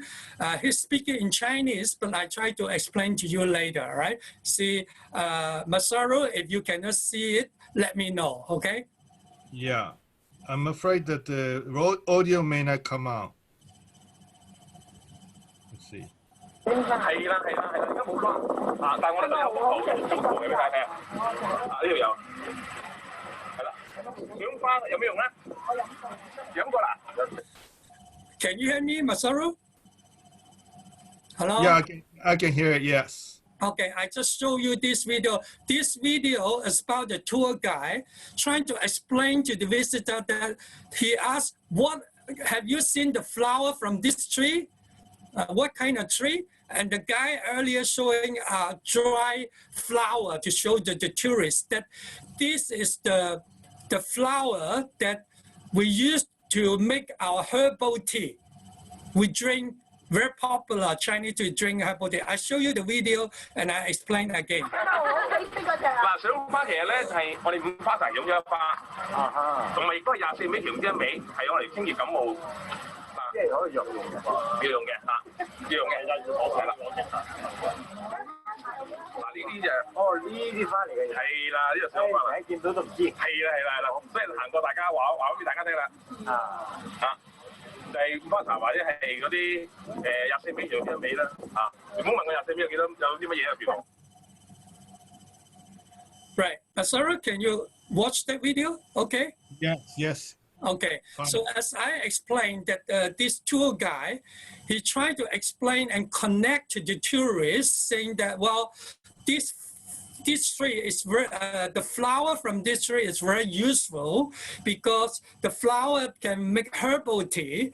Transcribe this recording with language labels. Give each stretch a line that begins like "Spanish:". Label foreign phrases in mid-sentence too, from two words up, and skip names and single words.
English: He's speaking in Chinese, but I try to explain to you later, right? See, Masaru, if you cannot see it, let me know, okay? Yeah, I'm afraid that the audio may not come out. Let's see.
Cantonese: 係啦，而家冇花啊，但係我哋有幅圖嘅俾大家睇啊，呢度有，係啦，養花有咩用咧？我飲過啦。
English: Can you hear me, Masaru? Hello? Yeah, I can hear it, yes. Okay, I just show you this video. This video is about the tour guide trying to explain to the visitor that he asked, "What have you seen the flower from this tree? What kind of tree?" And the guy earlier showing a dry flower to show the tourists that this is the flower that we use to make our herbal tea. We drink. Very popular Chinese to drink herbal tea. I show you the video and I explain again.
Cantonese: 嗱，水花其實咧係我哋五花茶用咗一花，同埋亦都係24味其中一味，係用嚟清熱感冒。即係可以藥用嘅，要用嘅嚇，要用嘅係啦。嗱呢啲就呢啲花嚟嘅，係啦，呢個水花嚟，見到都唔知。係啦，所以行過大家話俾大家聽啦。就係五花茶或者係嗰啲24味其中一味啦嚇。唔好問我24味有幾多有啲乜嘢入邊。
English: Right. Sarah, can you watch that video? Okay. Yes. Okay. Fine. So as I explained that this tour guide, he tried to explain and connect to the tourists, saying that this tree is very, the flower from this tree is very useful because the flower can make herbal tea.